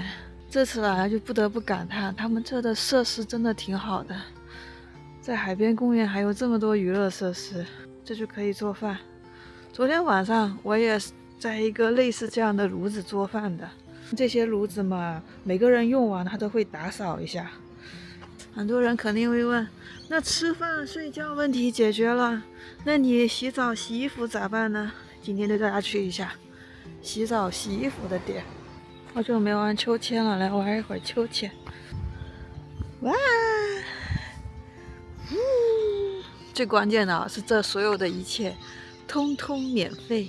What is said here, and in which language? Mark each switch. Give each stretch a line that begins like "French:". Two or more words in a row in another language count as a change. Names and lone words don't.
Chinese: 這次來就不得不感嘆，他們這的設施真的挺好的，在海邊公園還有這麼多娛樂設施，這就可以做飯。昨天晚上我也在一個類似這樣的爐子做飯的。這些爐子嘛，每個人用完他都會打掃一下。很多人肯定會問，那吃飯睡覺問題解決了，那你洗澡洗衣服咋辦呢？今天就帶大家去一下洗澡洗衣服的店。好久沒玩秋千了，來玩一會兒秋千。哇，最關鍵的是這所有的一切通通免費。